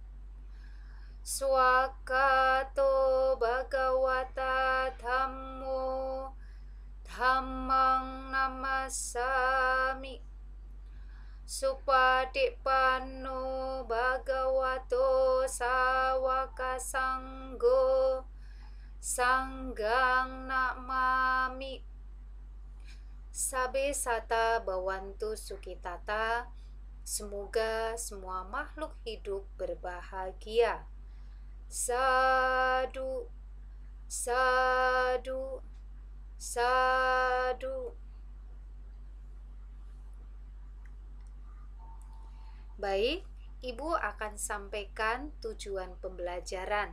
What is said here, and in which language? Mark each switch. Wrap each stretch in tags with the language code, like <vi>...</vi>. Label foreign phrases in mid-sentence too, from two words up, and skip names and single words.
<pi>Swakato Bhagawata Dhammo Dhammang namasami Supadipanno Bhagavato Sawaka Sanggo Sanggang namami. Sabe sata bawantu sukitata.</pi> <id>Semoga semua makhluk hidup berbahagia.</id> <pi>Sadu, sadu, sadu.</pi> <id>Baik, Ibu akan sampaikan tujuan pembelajaran.</id>